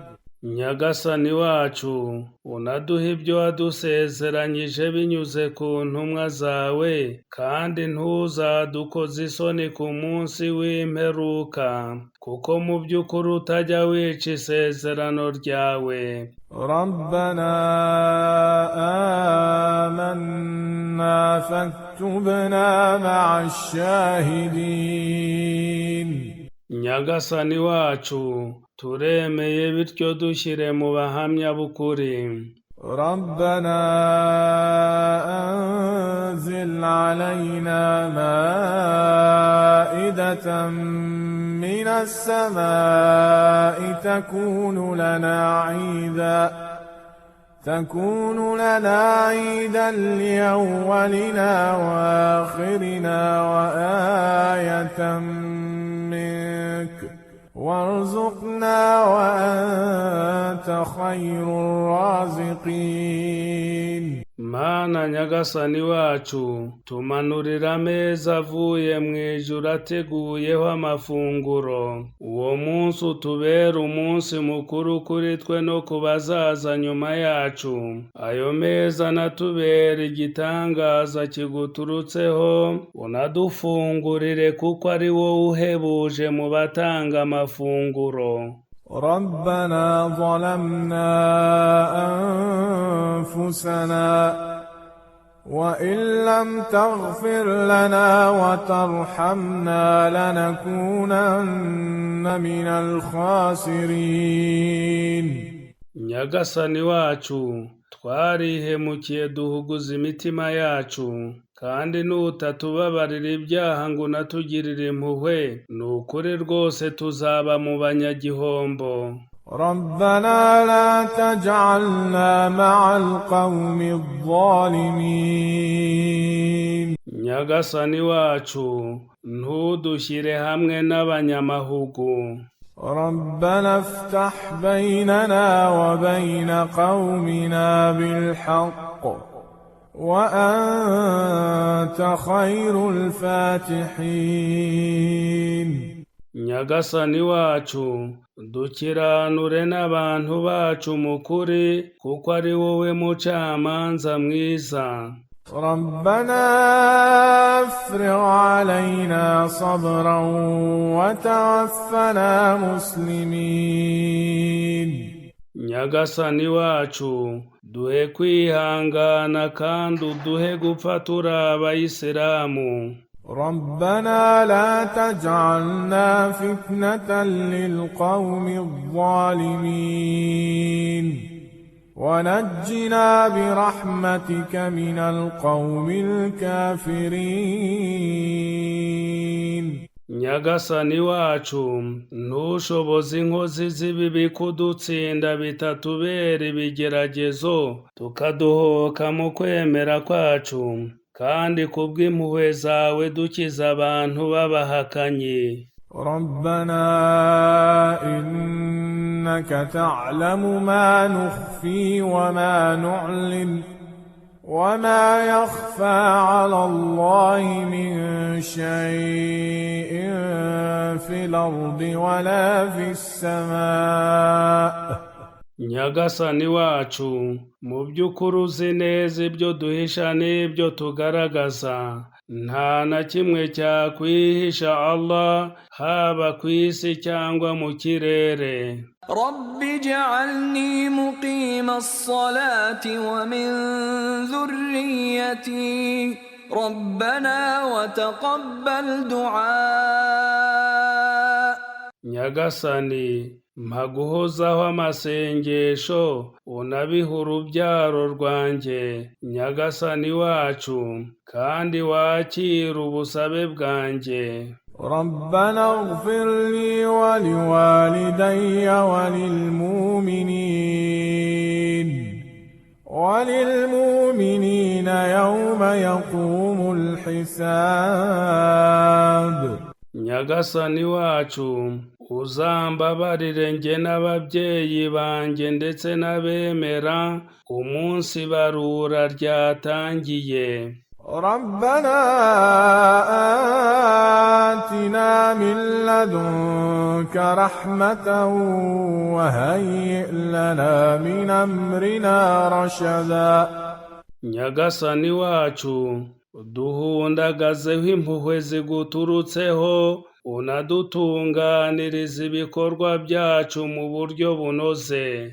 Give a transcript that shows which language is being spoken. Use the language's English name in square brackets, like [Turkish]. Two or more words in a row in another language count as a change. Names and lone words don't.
[Kinyarwanda] Nyagasani wacu, unaduha ibyo wadusezeranyije binyuze ku ntumwa zawe, kandi ntuzadukoze isoni ku munsi w'imperuka, kuko mu by'ukuri utajya wica isezerano ryawe. [Arabic] ربنا آمنا فاكتبنا مع الشاهدين. [Kinyarwanda] Nyagasani wacu, turemeye bityo dushyire mu bahamya b'ukuri. [Arabic] ربنا أنزل علينا مائدة من السماء تكون لنا عيدا لأولنا وآخرنا وآية منك وارزقنا وأنت خير الرازقين. [Kinyarwanda] Mana Nyagasani wacu, tumanurira ameza avuye mu ijuru ateguyeho amafunguro. Uwo munsi utubere umunsi mukuru kuri twe no ku bazaza nyuma yacu. Ayo meza natubere igitangaza kiguturutseho, unadufungurire kuko ari wowe uhebuje mu batanga amafunguro. [Arabic] ربنا ظلمنا أنفسنا وإن لم تغفر لنا وترحمنا لنكونن من الخاسرين. [Kinyarwanda] Nyagasani wacu, twarihemukiye duhuguza imitima yacu, kandi nutatubabarira ibyaha ngo unatugirire impuhwe, ni ukuri rwose tuzaba mu banyagihombo. [Arabic] ربنا لا تجعلنا مع القوم الظالمين. [Kinyarwanda] Nyagasani wacu, ntudushyire hamwe n'abanyamahugu. [Arabic] ربنا افتح بيننا وبين قومنا بالحق وأنت خير الفاتحين. [Kinyarwanda] Nyagasani wacu, dukiranure n'abantu bacu mu kuri, kuko ari wowe mucamanza mwiza. [Arabic] ربنا افرغ علينا صبرا وتوفنا مسلمين. [Kinyarwanda] Nyagasani wacu, duhe kwihangana kandi uduhe gupfa turi abayisilamu. [Arabic] ربنا لا تجعلنا فتنة للقوم الظالمين ونجنا برحمتك من القوم الكافرين. [Kinyarwanda] Nyagasani wacu, ntushoboze inkozi z'ibibi kudutsinda bitatubera ibigeragezo, tukadohoka mu kwemera kwacu, kandi kubw'impuhwe zawe dukiza abantu b'abahakanyi. [Arabic] ربنا إنك تعلم ما نخفي وما نعلن وما يخفى على الله من شيء في الأرض ولا في السماء. [Kinyarwanda] Nyagasani wacu, mu by'ukuri uzi neza ibyo duhisha n'ibyo tugaragaza, nta na kimwe cyakwihisha Allah, haba ku isi cyangwa mu kirere. [Arabic] رب اجعلني مقيم الصلاة ومن ذريتي ربنا وتقبل دعاء. [Kinyarwanda] Nyagasani, mpa guhozaho amasengesho, unabihe urubyaro rwanjye, Nyagasani wacu, kandi wakire ubusabe bwanjye. [Arabic] ربنا اغفر لي ولوالدي وللمؤمنين يوم يقوم الحساب. [Kinyarwanda] Nyagasani wacu, uzambabarire njye n'ababyeyi banjye ndetse n'abemera umunsi barura ryatangiye. [Arabic] ربنا آتنا من لدنك رحمة وهيئ لنا من أمرنا رشدا. [Kinyarwanda] Nyagasani wacu, duhundagazeho impuhwe ziguturutseho, unadutunganiriza ibikorwa byacu mu buryo bunoze.